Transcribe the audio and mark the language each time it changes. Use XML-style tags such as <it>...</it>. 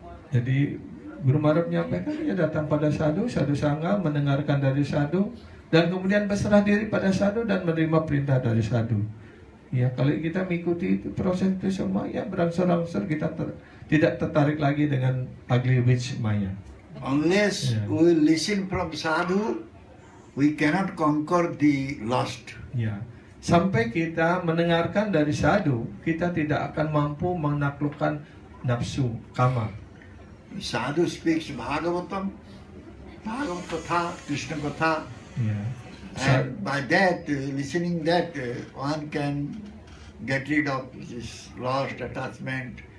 <id>Jadi Guru Maharaj menyampaikan ya datang pada sadhu sangha, mendengarkan dari sadhu dan kemudian berserah diri pada sadhu dan menerima perintah dari sadhu. Ya, kalau kita mengikuti itu proses itu semua ya berangsur-angsur kita tidak tertarik lagi dengan</id> <en>ugly witch Maya. Unless Yeah. we listen from sadhu, we cannot conquer the lust. Ya.</en> <id>Sampai kita mendengarkan dari sadhu, kita tidak akan mampu menaklukkan nafsu kama.</id> <en>Sadhu speaks Bhagavatam, Bhagavad Katha, Krishna Katha, Ya. and by that, listening that, one can get rid of this lust, attachment,</en>